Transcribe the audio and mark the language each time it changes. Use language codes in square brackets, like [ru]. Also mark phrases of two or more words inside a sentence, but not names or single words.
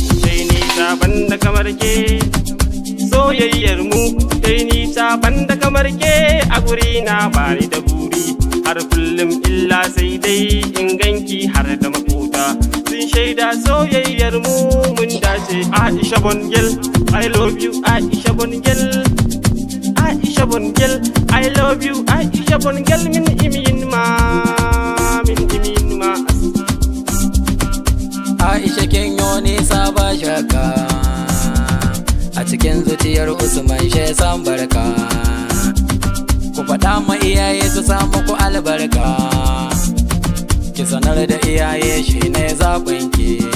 [ha] Sai ni ta banda kamar ke. Soyayyar mu sai ni ta banda kamar ke a guri na ba ni da buri. Har kullum illa sai dai in ganki har da makota. Sun shaida soyayyar mu mun dace. [en] Aisha Bongel, I love you. Aisha Bongel, Aisha Bongel, I love you. [ff] Aisha Bongel, min imin ma, min imin ma. [ha] Aisha kin yo nisa ba shakka, a cikin zuciyar Usman she san barka. Ku faɗa ma iyaye su sa muku albarka, ki sanar da iyaye shi ne zaɓin ki.